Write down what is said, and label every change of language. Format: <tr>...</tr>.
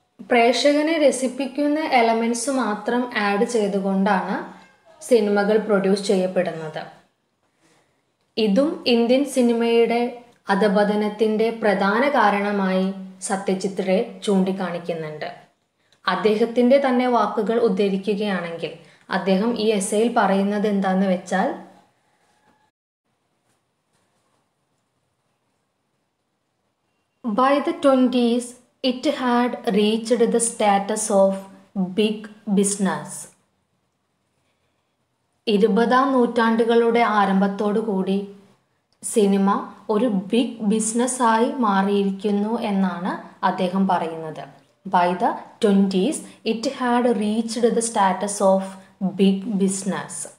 <ml>പ്രേക്ഷകനെ രസിപ്പിക്കുന്ന elements മാത്രം add ചെയ്തുകൊണ്ടാണ് സിനിമകൾ പ്രൊഡ്യൂസ് ചെയ്യപ്പെടുന്നത്. ഇതും ഇന്ത്യൻ സിനിമയുടെ അധപതനത്തിൻ്റെ പ്രധാന കാരണമായി സത്യജിത് റേ ചൂണ്ടിക്കാണിക്കുന്നുണ്ട്. അദ്ദേഹത്തിൻ്റെ തന്നെ വാക്കുകൾ ഉദ്ധരിക്കുകയാണെങ്കിൽ അദ്ദേഹം ഈ എസ്സേയിൽ പറയുന്നത് എന്താണെന്ന് വെച്ചാൽ,</ml> <en>by the 20s it had reached the status of big business.</en> <ml>20-ാം നൂറ്റാണ്ടുകളുടെ ആരംഭത്തോടു കൂടി സിനിമ ഒരു ബിഗ് ബിസിനസ്സായി മാറിയിരിക്കുന്നു എന്നാണ് അദ്ദേഹം പറയുന്നത്.</ml> <en>By the 20s it had reached the status of big business.</en>